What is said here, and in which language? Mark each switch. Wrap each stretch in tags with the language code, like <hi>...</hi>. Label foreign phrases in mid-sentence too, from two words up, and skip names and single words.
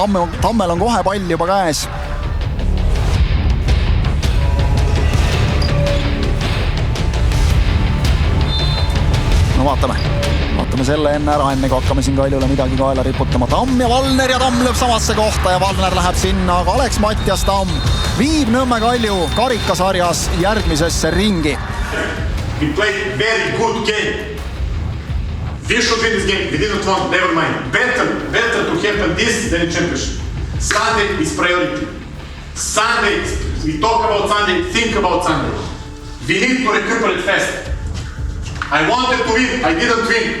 <et>Tammel on kohe pall juba käes. No vaatame selle enne ära, enne kui hakkame siin Kaljule midagi kaela riputama. Tamm ja Valner ja Tamm lööb samasse kohta ja Valner läheb sinna, aga Alex-Mattias Tamm viib Nõmme Kalju karikasarjas järgmisesse ringi.</et> <en>We played very good game. We should win this game. We didn't want, never mind. Better to happen this than in championship. Sunday is priority. Sunday, we talk about Sunday, think about Sunday. We need to recuperate fast. I wanted to win, I didn't win.</en>